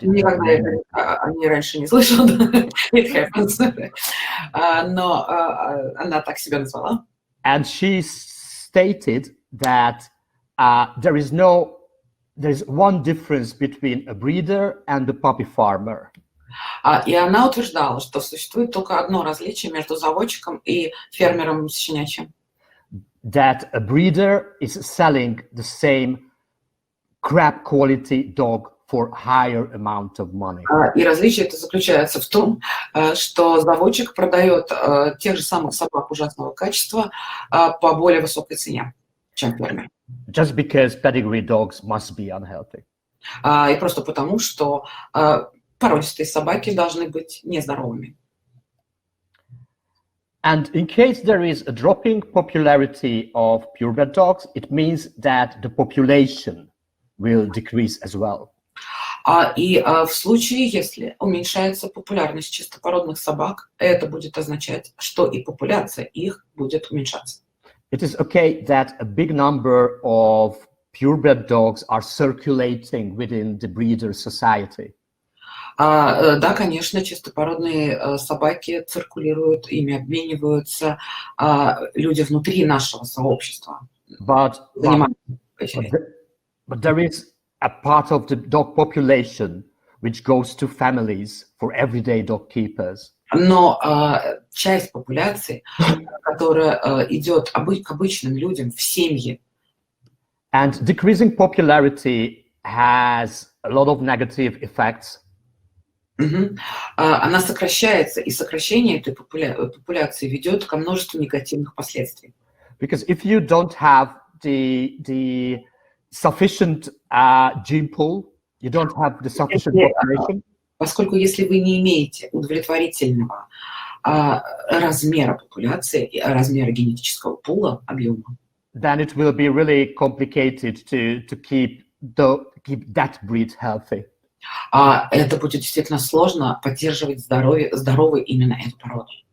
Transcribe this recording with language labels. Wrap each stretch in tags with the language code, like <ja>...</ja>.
<ru>Никогда я о ней раньше не слышала.</ru> <en>It happens.</en> <ru>Но она так себя назвала.</ru> <en>And she stated that there is one difference between a breeder and a puppy farmer.</en> <ru>И она утверждала, что существует только одно различие между заводчиком и фермером щенячьим.</ru> <en>That a breeder is selling the same crap quality dog for higher amount of money.</en> <ru>И различие это заключается в том, что заводчик продает тех же самых собак ужасного качества по более высокой цене, чем фермер.</ru> <en>Just because pedigree dogs must be unhealthy.</en> <ru>И просто потому, что породистые собаки должны быть нездоровыми.</ru> <en>And in case there is a dropping popularity of purebred dogs, it means that the population will decrease as well.</en> <ru>И в случае, если уменьшается популярность чистопородных собак, это будет означать, что и популяция их будет уменьшаться.</ru> <en>It is okay that a big number of purebred dogs are circulating within the breeder society.</en> <ru>Да, конечно, чистопородные собаки циркулируют, ими обмениваются люди внутри нашего сообщества.</ru> <en>But there is a part of the dog population which goes to families for everyday dog keepers.</en> <ru>Но часть популяции, которая идет к обычным людям в семьи.</ru> <en>And decreasing popularity has a lot of negative effects.</en> <ru>Она сокращается, и сокращение этой популяции ведет ко множеству негативных последствий.</ru> <en>Because if you don't have the sufficient gene pool, you don't have the sufficient population.</en> <ru>Поскольку если вы не имеете удовлетворительного размера популяции, размера генетического пула, объема,</ru> <en>then it will be really complicated to keep that breed healthy.</en> <ru>Это будет действительно сложно поддерживать здоровой именно эту породу.</ru>